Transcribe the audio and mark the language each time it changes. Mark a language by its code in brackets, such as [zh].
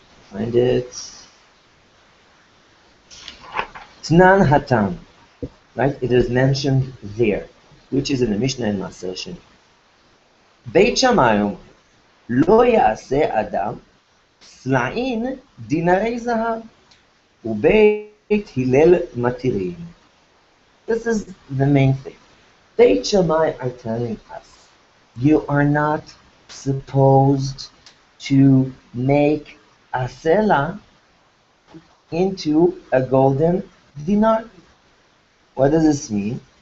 [en] Find it. [he] Tnan Hatam. Right? [en] It is mentioned there, which is in the Mishnah in Maaser Sheni. Beit Shammai [he] lo ya'aseh adam סלעין דינרי זהב, ובית הלל מתירים. [en] This is the main thing. Beit Shammai are telling us, you are not supposed to make a sela into a golden dinar. What does this mean?